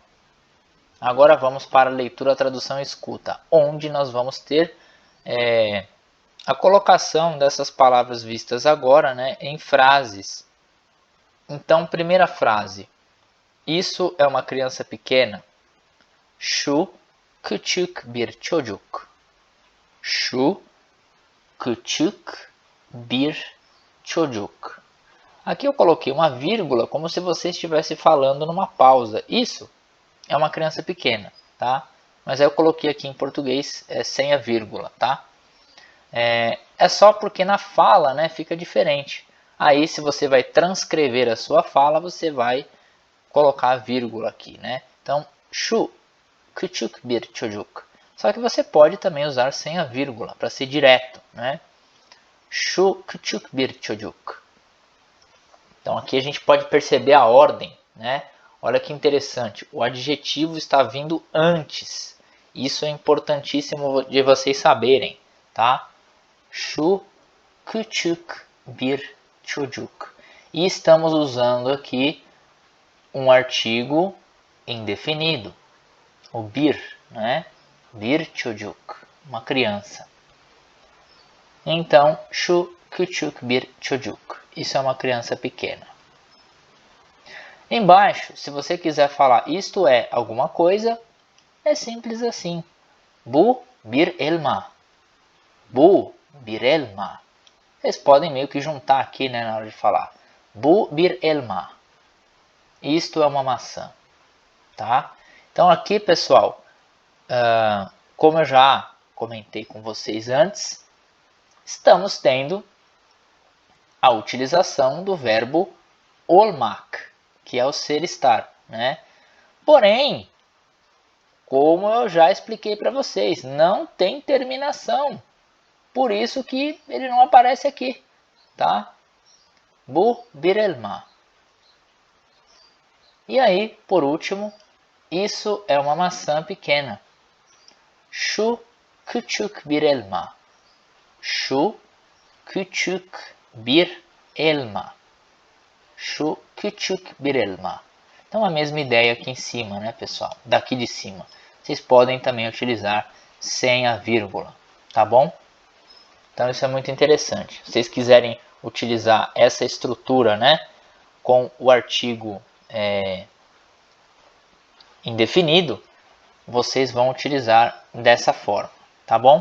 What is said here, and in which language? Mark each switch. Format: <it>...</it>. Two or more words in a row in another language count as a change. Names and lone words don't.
<pt>Agora vamos para a leitura, tradução e escuta, onde nós vamos ter a colocação dessas palavras vistas agora, né, em frases. Então, primeira frase. Isso é uma criança pequena.</pt> <tr>Şu küçük bir çocuk. Şu küçük bir çocuk.</tr> <pt>Aqui eu coloquei uma vírgula como se você estivesse falando numa pausa. Isso é uma criança pequena, tá? Mas aí eu coloquei aqui em português sem a vírgula, tá? É só porque na fala, né, fica diferente. Aí se você vai transcrever a sua fala, você vai colocar a vírgula aqui, né? Então,</pt> <tr>şu küçük bir çocuk.</tr> <pt>Só que você pode também usar sem a vírgula para ser direto, né?</pt> <tr>Şu küçük bir çocuk.</tr> <pt>Então aqui a gente pode perceber a ordem, né? Olha que interessante, o adjetivo está vindo antes. Isso é importantíssimo de vocês saberem, tá?</pt> <tr>Şu küçük bir çocuk.</tr> <pt>E estamos usando aqui um artigo indefinido, o bir, né?</pt> <tr>Bir çocuk,</tr> <pt>uma criança. Então,</pt> <tr>şu küçük bir çocuk.</tr> <pt>Isso é uma criança pequena. Embaixo, se você quiser falar isto é alguma coisa, é simples assim.</pt> <tr>Bu bir elma. Bu bir elma.</tr> <pt>Vocês podem meio que juntar aqui, né, na hora de falar.</pt> <tr>Bu bir elma.</tr> <pt>Isto é uma maçã. Tá? Então aqui, pessoal, como eu já comentei com vocês antes, estamos tendo a utilização do verbo olmak, que é o ser estar, né? Porém, como eu já expliquei para vocês, não tem terminação. Por isso que ele não aparece aqui, tá?</pt> <tr>Bu bir elma.</tr> <pt>E aí, por último, isso é uma maçã pequena.</pt> <tr>Şu küçük bir elma. Şu küçük bir elma. Şu küçük bir elma.</tr> <pt>Então a mesma ideia aqui em cima, né, pessoal? Daqui de cima. Vocês podem também utilizar sem a vírgula, tá bom? Então isso é muito interessante. Se vocês quiserem utilizar essa estrutura, né, com o artigo indefinido, vocês vão utilizar dessa forma, tá bom?</pt>